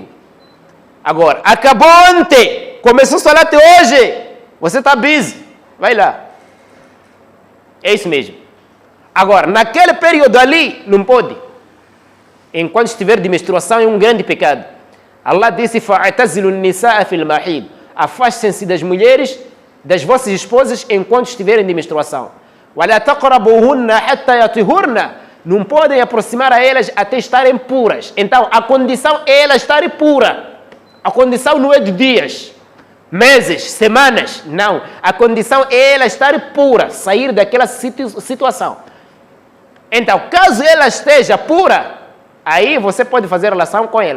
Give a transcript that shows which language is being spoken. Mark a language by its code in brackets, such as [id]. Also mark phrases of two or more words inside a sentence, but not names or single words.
[pt] Agora, acabou ontem, começou a falar até hoje, você está busy, vai lá. É isso mesmo. Agora, naquele período ali, não pode. Enquanto estiver de menstruação, é um grande pecado. Allah disse, [ar] فَاعْتَزِلُوا النِّسَاءَ فِي الْمَحِيضِ. [pt] Afastem-se das mulheres, das vossas esposas, enquanto estiverem de menstruação. [ar] وَلَا تَقْرَبُوهُنَّ حَتَّى يَطْهُرْنَ. [pt] Não podem aproximar a elas até estarem puras. Então, a condição é elas estarem puras. A condição não é de dias, meses, semanas. Não. A condição é ela estar pura, sair daquela situação. Então, caso ela esteja pura, aí você pode fazer relação com ela.